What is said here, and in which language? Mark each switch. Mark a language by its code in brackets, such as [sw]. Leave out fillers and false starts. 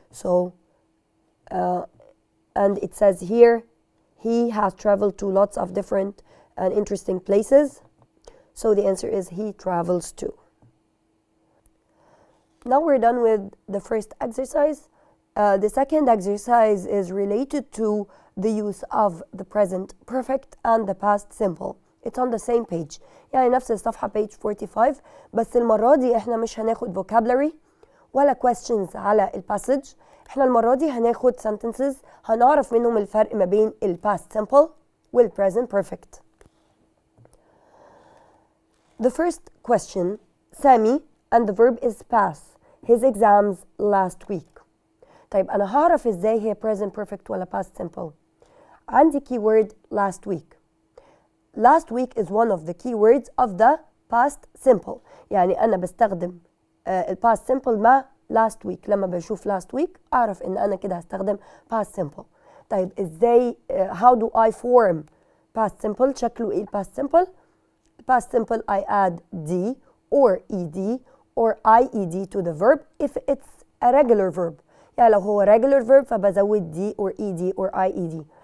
[en] So and it says here he has traveled to lots of different and interesting places. So the answer is he travels too. Now we're done with the first exercise. The second exercise is related to the use of the present perfect and the past simple. It's on the same page. [ar] يعني نفس الصفحة page 45. بس المرة دي احنا مش هناخد vocabulary ولا questions على الباسج. احنا المرة دي هناخد sentences هنعرف منهم الفرق ما بين ال past simple وال present perfect. [en] The first question, Sami, and the verb is pass his exams last week. [ar] طيب أنا هعرف إزاي هي present perfect ولا past simple؟ عندي keyword last week. [en] Last week is one of the keywords of the past simple. [ar] يعني أنا بستخدم ال past simple مع last week. لما بشوف last week أعرف إن أنا كده هستخدم past simple. طيب إزاي [en] how do I form past simple؟ [ar] شكله إيه [en] past simple؟ Past simple I add D or ED or IED to the verb if it's a regular verb. [ar] يعني لو هو regular verb فبزود D or ED or IED.